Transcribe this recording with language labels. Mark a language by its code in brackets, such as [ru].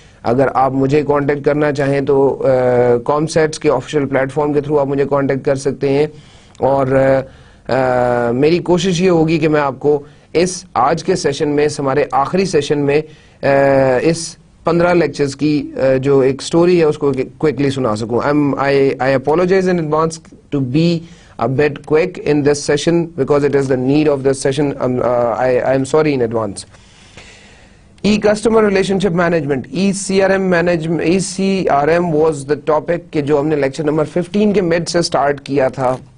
[ur] اگر آپ مجھے کانٹیکٹ کرنا چاہیں تو کامسیٹس کے آفیشیل پلیٹ فارم کے تھرو آپ مجھے کانٹیکٹ کر سکتے ہیں. اور میری کوشش یہ ہوگی کہ میں آپ کو اس آج کے سیشن میں، ہمارے آخری سیشن میں، اس 15 لیکچرز کی جو ایک سٹوری ہے اس کو کوئکلی سنا سکوں. [en] I apologize in advance to be a bit quick in this session because it is the need of this session. I am sorry in advance. Customer relationship management, ECRM was the topic [ur] کہ جو ہم نے lecture number 15 کے mid سے start کیا تھا.